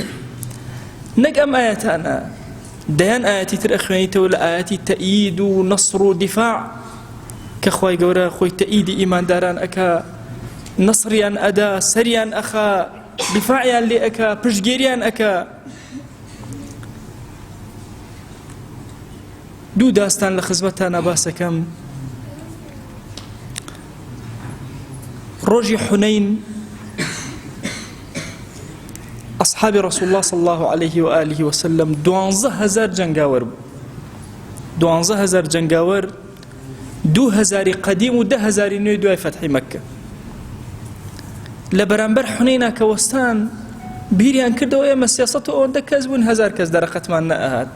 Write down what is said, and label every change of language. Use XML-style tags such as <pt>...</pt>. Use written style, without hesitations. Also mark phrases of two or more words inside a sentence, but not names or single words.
<ckb>نەک ئەم ئاەتانە دەیان ئاەتی تر ئەخوێنیتەوە لە ئاەتی تەئید و نەسر و دیفاع کە خوای گەورە خۆی تەئیدی ئیمانداران ئەکا، نەسریان ئەدا، سەریان ئەخا، دیفاعیان لێ ئەکا، پشتگیریان ئەکا. دوو داستان لە خزمەتانە باسەکەم. ڕۆژی حونەین ئەصحابی ڕەسوڵ الله</ckb> <ar>صلی الله عليه وآله وسلم</ar> <ckb>12,000 جەنگاوەر بوو. 12,000 جەنگاوەر، 2,000 قەدیم و 10,000 نوێی دوای فەتحی مەککە. لە بەرامبەر حونەینا کە وەستان بیریان کردەوە ئێمە سیاسەت و ئەوەندە کەس بوون، 1000 کەس دەرەقەتمان نەئەهات.</ckb>